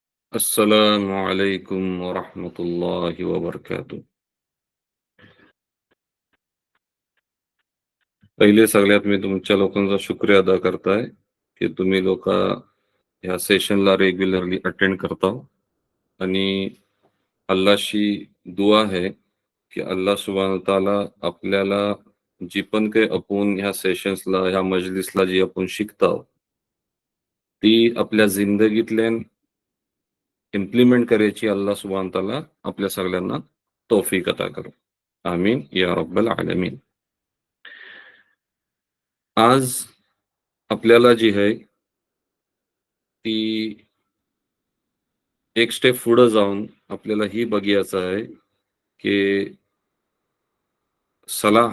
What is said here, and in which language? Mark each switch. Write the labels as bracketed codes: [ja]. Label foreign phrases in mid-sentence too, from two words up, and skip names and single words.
[ar] السلام عليكم ورحمة الله وبركاته. [mr] पहिले सगळ्यात मी तुमच्या लोकांचा शुक्रिया अदा करताय की तुम्ही लोक ह्या सेशनला [en] regularly attend [mr] करता आणि अल्लाशी दुआ आहे की [ar] الله سبحانه وتعالى [mr] आपल्याला जी पण काही आपण ह्या सेशन्सला ह्या मजलिसला जी आपण शिकतो ती आपल्या जिंदगीतल्यान इम्प्लिमेंट करायची [ar] الله سبحانه وتعالى [mr] आपल्या सगळ्यांना तौफीक अता करो. [ar] آمين يا رب العالمين. [mr] आज आपल्याला जी आहे ती एक स्टेप पुढे जाऊन आपल्याला ही बघायचं आहे की सलाह